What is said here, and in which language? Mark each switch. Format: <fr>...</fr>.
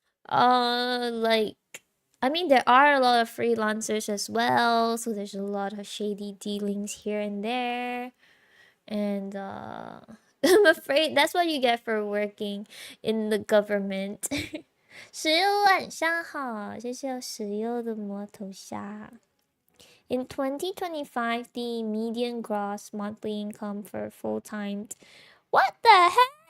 <en>Like, I mean, there are a lot of freelancers as well, so there's a lot of shady dealings here and there. And I'm afraid that's what you get for working in the government.</en> <zh>石油晚上好，谢谢石油的摩头虾。</zh> <en>In 2025, the median gross monthly income for full-time. What the heck?</en>